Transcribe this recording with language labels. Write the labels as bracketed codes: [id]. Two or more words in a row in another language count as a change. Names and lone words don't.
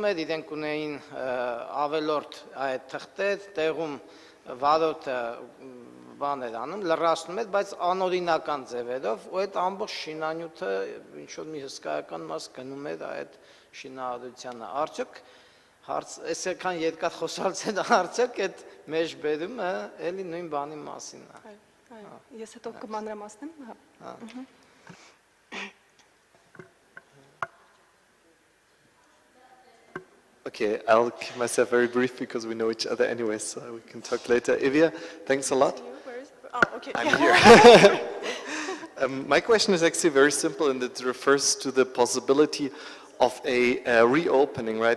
[hy] էր, իրենք ունեին ավելորդ այդ թղթեր, տեղում վարորդը բան էր անում, լրացնում էր, բայց անօրինական ձևերով, ու այդ ամբողջ շինանյութը ինչ-որ մի հսկայական մաս գնում էր այդ շինարարությանը։ Արդյոք այս եկան երկար խոսալցեն, արդյոք այդ մեջբերումը էլի նույն բանի մասին է։ Ես հետո կմանրամասնեմ։ [en] Okay, I'll keep myself very brief because we know each other anyway, so we can talk later. Evia, thanks a lot. Okay. I'm here. My question is actually very simple, and it refers to the possibility of a reopening, right?